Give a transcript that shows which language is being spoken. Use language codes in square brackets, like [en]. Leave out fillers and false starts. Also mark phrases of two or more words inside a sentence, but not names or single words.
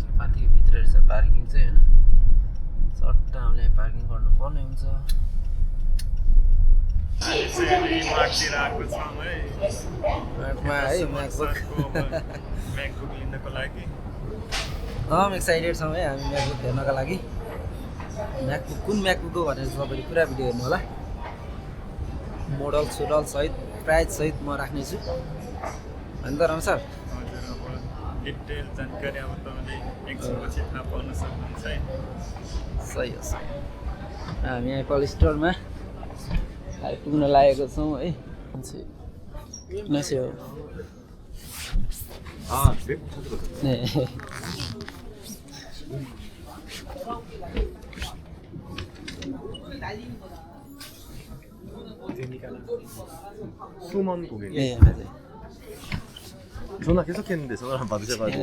[ne] पार्किङ भित्र रहेछ पार्किङ चाहिँ होइन चट्ट हामीले पार्किङ गर्नुपर्ने हुन्छ म्याकमा है म्याकबुक एक्साइटेड छौँ है हामी म्याकबुक हेर्नका लागि म्याकबुक कुन म्याकबुक हो भनेर तपाईँले पुरा भिडियो हेर्नु होला मोडल सोडल सहित प्राइस सहित म राख्नेछु होइन त राम सर डिटेल जानकारी अब तपाईँले एकछिनपछि थाहा पाउन सक्नुहुन्छ है सही हो सही हामी एप्पल स्टोरमा आइपुग्न लागेको छौँ है नस्यो [ko] 수먼 고객님. 네 맞아요. 전화 계속했는데 전화를 안 받으셔가지고.